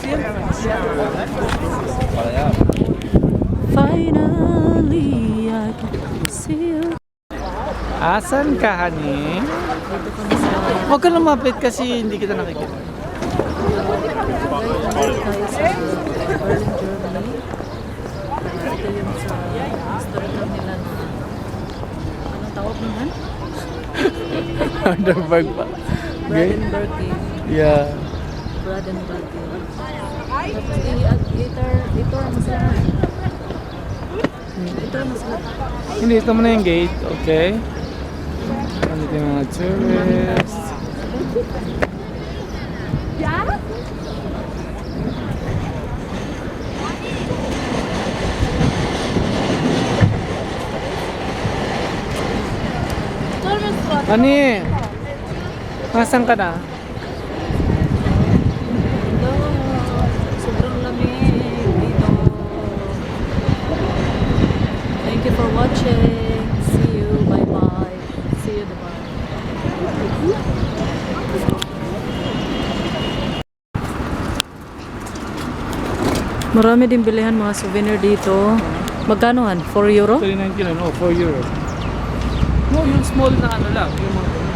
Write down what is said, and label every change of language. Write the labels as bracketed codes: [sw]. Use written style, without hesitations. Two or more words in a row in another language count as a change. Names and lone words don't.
[en] Finally, I can see you. [tl] Asan ka, honey? Huwag ka lumapit kasi hindi kita nakikita. Tayo sa Berlin, Germany. Ito yung sa Amsterdam nila na anong tawag naman? Brandenburg pa. Brandenburg Gate. Yeah. Brandenburg Gate. Tapos ito ang masarap. Ito ang masarap. Hindi, ito mo na yung gate. Okay. Dito yung mga tourists. Ani, nasan ka na? Sobrang lamig dito. [en] Thank you for watching. See you. Bye-bye. See you. Bye. [tl] Marami din bilihan mga souvenir dito. Magkano han? 4 euro? 39 no, 4 euro. No, yung small na ano lang. Yung mga...